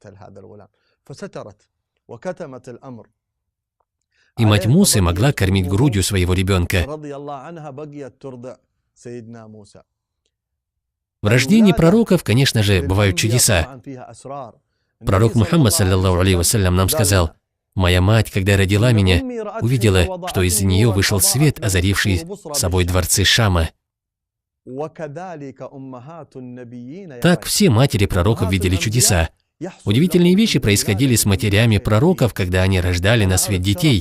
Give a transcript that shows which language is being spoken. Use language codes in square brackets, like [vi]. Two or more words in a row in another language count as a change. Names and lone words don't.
[ru] И мать Мусы могла кормить грудью своего ребенка. В рождении пророков, конечно же, бывают чудеса. Пророк Мухаммад, [ar] صلى الله عليه وسلم, [ru] нам сказал: «Моя мать, когда родила меня, увидела, что из нее вышел свет, озаривший собой дворцы Шама». Так все матери пророков видели чудеса. Удивительные вещи происходили с матерями пророков, когда они рождали на свет детей.